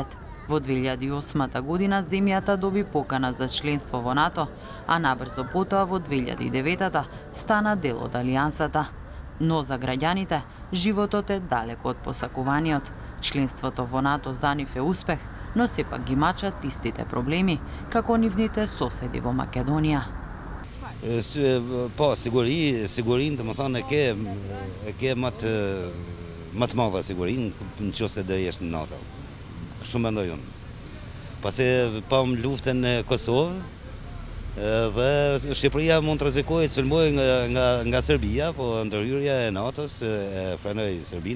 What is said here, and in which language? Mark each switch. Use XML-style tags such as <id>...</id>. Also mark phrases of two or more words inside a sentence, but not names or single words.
<mk>Во 2008 година земјата доби покана за членство во НАТО, а набрзо потоа во 2009 стана дел од алијансата. Но за граѓаните животот е далеко од посакуваниот. Членството во НАТО за нив е успех, но сепак ги мачат истите проблеми како нивните соседи во Македонија.</mk> <sq>Po, sigurin të më thonë e ke më të madhe sigurin në qoftë se do jesh në NATO. Kështu mendoj unë. Pasi pam luftën e Kosovë dhe Shqipëria mund të rrezikojë të sulmojë nga Serbia, po ndërhyrja e NATO-s e frenoi Serbinë.</sq>